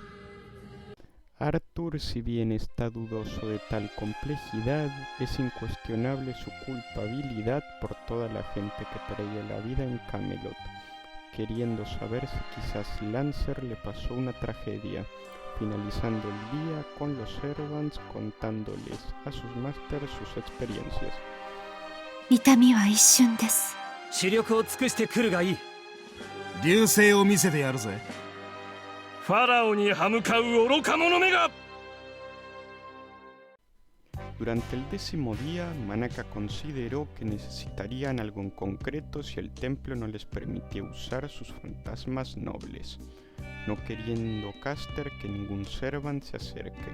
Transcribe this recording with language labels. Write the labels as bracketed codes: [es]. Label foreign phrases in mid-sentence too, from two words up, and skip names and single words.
[es] Arthur, si bien está dudoso de tal complejidad, es incuestionable su culpabilidad por toda la gente que perdió la vida en Camelot, queriendo saber si quizás Lancer le pasó una tragedia, finalizando el día con los servants contándoles a sus masters sus experiencias. [ja] 痛みは一瞬です。視力を尽くしてくるがいい。流星を見せてやるぜ。ファラオに歯向かう愚か者めが。 [es] Durante el 10º día, Manaka consideró que necesitarían algo en concreto si el templo no les permitía usar sus fantasmas nobles, no queriendo Caster que ningún servant se acerque.